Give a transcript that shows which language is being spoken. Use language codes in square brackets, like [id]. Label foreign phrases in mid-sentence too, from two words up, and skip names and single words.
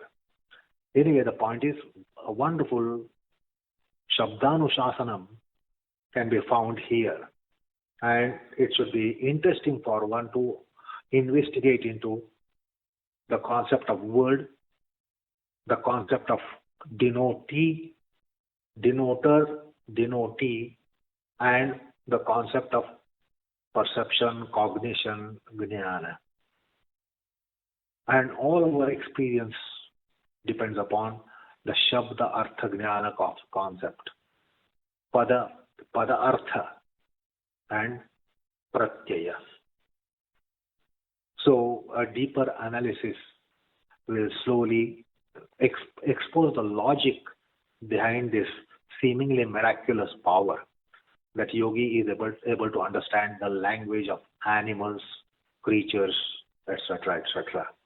[en] Anyway, the point is a wonderful śabdānuṣāsanam can be found here, and it should be interesting for one to investigate into the concept of word, the concept of denotee, denoter, denotee, and the concept of perception, cognition, jnana. And all our experience depends upon the [sa] shabda artha jnana [en] concept. [sa] Pada artha and pratyaya. [en] So a deeper analysis will slowly expose the logic behind this seemingly miraculous power that yogi is able to understand the language of animals, creatures, etc., etc.